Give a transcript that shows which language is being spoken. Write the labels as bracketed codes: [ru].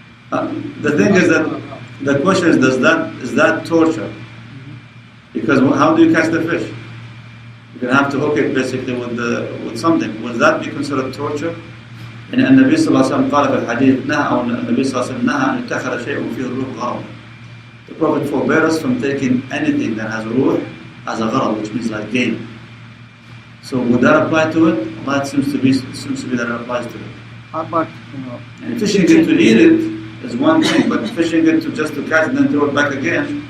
[en] the thing is that the question is, is that torture? Because how do you catch the fish? You're going to have to hook it basically with something. Will that be considered torture? And [ar] النبي صلى الله عليه وسلم قال في الحديث نهى أو النبي صلى الله عليه وسلم نهى أن يتخذ شيء فيه الروح غرض. [en] The Prophet forbade us from taking anything that has ruh as a gharad, which means like game. So would that apply to it? Well, it seems to be that it applies to it. How about, And fishing it to eat it is one thing, but fishing it just to catch and then throw it back again.